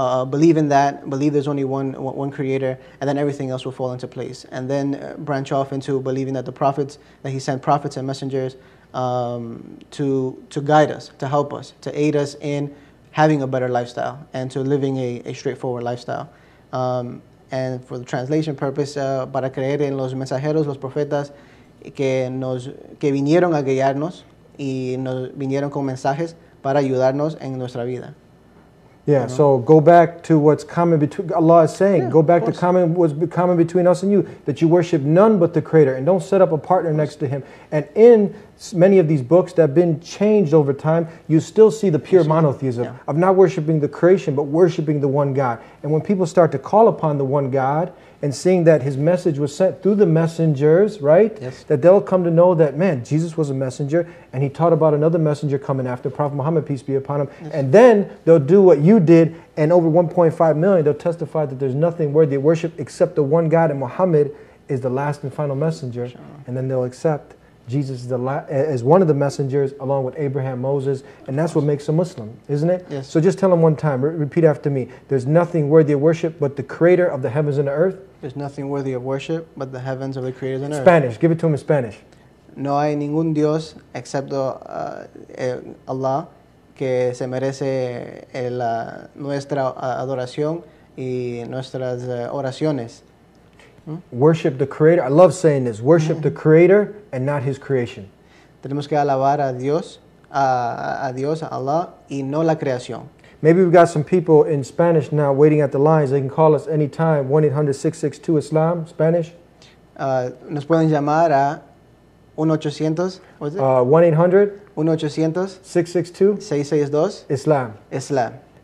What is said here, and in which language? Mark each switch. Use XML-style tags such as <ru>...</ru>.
<en>Believe in that, believe there's only one creator, and then everything else will fall into place. And then branch off into believing that that He sent prophets and messengers to guide us, to help us, to aid us in having a better lifestyle and to living a straightforward lifestyle. And for the translation purpose,</en> <es>para creer en los mensajeros, los profetas que vinieron a guiarnos y nos vinieron con mensajes para ayudarnos en nuestra vida.</es> <en>Yeah, so go back to what's common between, Allah is saying, Yeah, go back of to course. what's common between us and you, that you worship none but the Creator, and don't set up a partner next to Him. And in many of these books that have been changed over time, you still see the pure monotheism of not worshiping the creation, but worshiping the one God. And when people start to call upon the one God, and seeing that His message was sent through the messengers, right? Yes. That they'll come to know that, man, Jesus was a messenger, and He taught about another messenger coming after, Prophet Muhammad, peace be upon him. Yes. And then they'll do what you did, and over 1.5 million, they'll testify that there's nothing worthy of worship except the one God, and Muhammad is the last and final messenger. Sure. And then they'll accept Jesus as one of the messengers, along with Abraham, Moses, and that's what makes a Muslim, isn't it? Yes. So just tell them one time, repeat after me. There's nothing worthy of worship but the Creator of the heavens and the earth. There's nothing worthy of worship but the heavens of the creators and earth. Spanish, give it to him in Spanish.</en> <es>No hay ningún Dios excepto Allah que se merece nuestra adoración y nuestras oraciones.</es> <en>Worship the Creator. I love saying this. Worship the Creator and not His creation.</en> <es>Tenemos que alabar a Dios, a Allah, y no la creación.</es> <en>Maybe we've got some people in Spanish now waiting at the lines. They can call us anytime. 1-800-662-ISLAM, Spanish.</en> <es>Nos pueden llamar a 1-800, 1-800 1-800 662 662 Islam. Islam.</es>